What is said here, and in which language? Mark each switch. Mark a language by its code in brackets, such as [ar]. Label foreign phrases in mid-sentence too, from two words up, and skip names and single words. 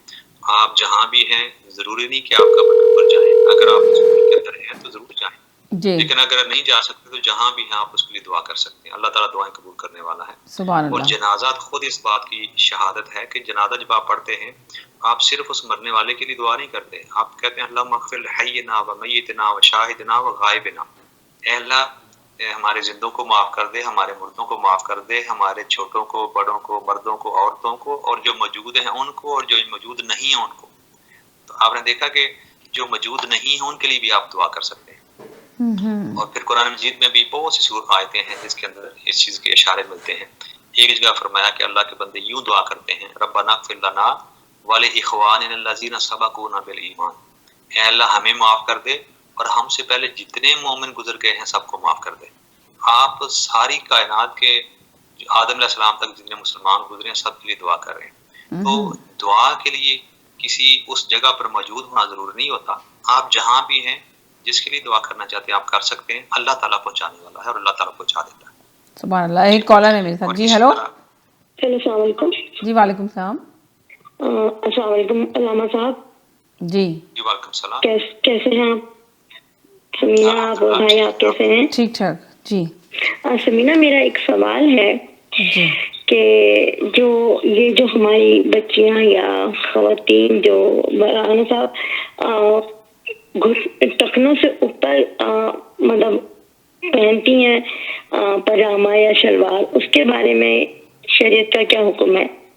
[ur] آپ جہاں بھی ہیں، ضروری نہیں کہ آپ قبر کے اوپر جائیں، اگر آپ اس ملک کے اندر ہیں تو ضرور جائیں، لیکن اگر نہیں جا سکتے تو جہاں بھی ہیں آپ اس کے لیے دعا کر سکتے ہیں. اللہ تعالیٰ دعائیں قبول کرنے والا ہے. सुभान और अल्लाह। جنازہ خود اس بات کی شہادت ہے کہ جنازہ جب آپ پڑھتے ہیں آپ صرف اس مرنے والے کے لیے دعا نہیں کرتے، آپ کہتے ہیں [ar] اللهم اغفر لحينا وميتنا وشاهدنا وغائبنا, [ur] اے اللہ ہمارے زندوں کو معاف کر دے، ہمارے مردوں کو معاف کر دے، ہمارے چھوٹوں کو، بڑوں کو، مردوں کو، عورتوں کو، اور جو موجود ہیں ان کو اور جو موجود نہیں ہے ان کو. تو آپ نے دیکھا کہ جو موجود نہیں ہے ان کے لیے بھی آپ دعا کر سکتے ہیں. اور پھر قرآن مجید میں بھی بہت سی سورت آیتیں ہیں جس کے اندر اس چیز کے اشارے ملتے ہیں. ایک جگہ فرمایا کہ اللہ کے بندے یوں دعا کرتے ہیں, [ar] ربنا اغفر لنا ولإخواننا الذين سبقونا بالإيمان, [ur] اے اللہ ہمیں معاف کر دے اور ہم سے پہلے جتنے مومن گزر گئے ہیں سب کو معاف کر دے. آپ ساری کائنات کے آدم علیہ السلام تک جتنے مسلمان گزرے ہیں سب کے لیے دعا کر رہے ہیں. تو دعا کے لیے کسی اس جگہ پر موجود ہونا ضروری نہیں ہوتا. آپ جہاں بھی ہیں، جس کے لیے دعا کرنا چاہتے ہیں آپ کر سکتے ہیں. اللہ تعالیٰ پہنچانے والا ہے اور اللہ تعالیٰ پہنچا دیتا ہے. [ar] سبحان الله. [ur] ایک کالر ہے میرے ساتھ۔ جی ہیلو. [ar] हेलो, السلام عليكم. जी وعليكم السلام. السلام عليكم [ur] علامہ صاحب. जी [ar] وعليكم السلام. [ur] کیسے ہیں آپ؟ ثمینہ، آپ بھائی آپ کیسے ہیں? ٹھیک ٹھاک جی. ثمینہ، میرا ایک سوال ہے जी کہ جو ہماری بچیاں یا خواتین جو مولانا صاحب ٹخنوں سے اوپر مطلب پہنتی ہیں پاجامہ یا شلوار، اس کے بارے میں شریعت کا کیا حکم ہے?